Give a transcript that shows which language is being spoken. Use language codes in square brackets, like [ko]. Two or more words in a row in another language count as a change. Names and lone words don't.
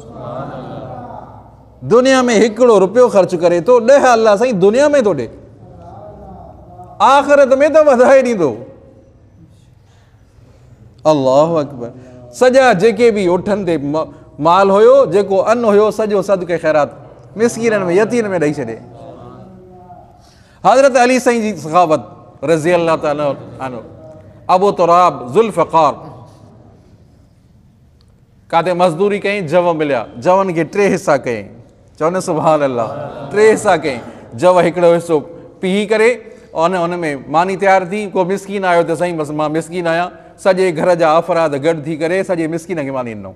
[sd] दुनिया में हिकिड़ो रुपयो ख़र्च करे थो, 10 अल्लाह साईं दुनिया में थो ॾे, आख़िरत में त वधाए ॾींदो। [ar] الله أكبر. [sd] सॼा जेके बि उठनि ते माल हुयो, जेको अन्न हुयो, सॼो सदके ख़ैरात मिस्कीननि में, यतीमनि में ॾेई छॾे। हज़रत अली साईं जी सखावत [ar] رضي الله تعالى عنه, [sd] अबू तुराब ज़ुल्फ़कार काथे मज़दूरी कई, जव मिलिया, जवनि खे 3 हिसा कयईं। चओ न [ar] سبحان الله. [sd] 3 हिसा कयईं। जव हिकिड़ो हिसो पीही करे उन में मानी तयारु थी। को मिस्कीन आयो त साईं बसि मां मिस्कीन आहियां, सॼे घर जा अफ़राद गॾु थी करे सॼे मिस्कीन खे मानी ॾिनो।